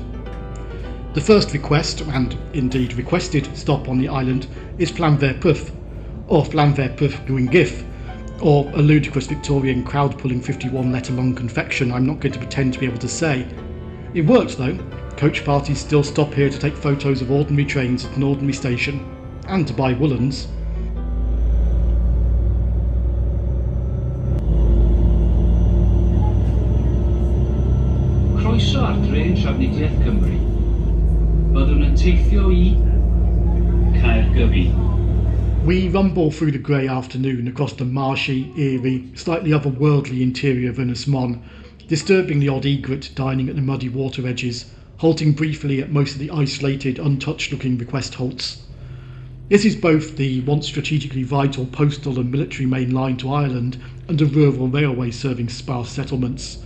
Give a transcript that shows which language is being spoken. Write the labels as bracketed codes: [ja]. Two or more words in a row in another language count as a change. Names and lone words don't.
[en] The first request, and indeed requested, stop on the island is Llanfairpwll, or Llanfairpwll Gwyngyll, or a ludicrous Victorian crowd-pulling 51-letter-long confection I'm not going to pretend to be able to say. It worked though. Coach parties still stop here to take photos of ordinary trains at an ordinary station, and to buy woollens. [cy] Croeso ar drên Trafnidiaeth Cymru. Byddwn yn teithio I Caergybi. [en] We rumble through the grey afternoon across the marshy, eerie, slightly otherworldly interior of Euston, disturbing the odd egret dining at the muddy water edges, halting briefly at most of the isolated, untouched-looking request halts. This is both the once strategically vital postal and military main line to Ireland and a rural railway serving sparse settlements.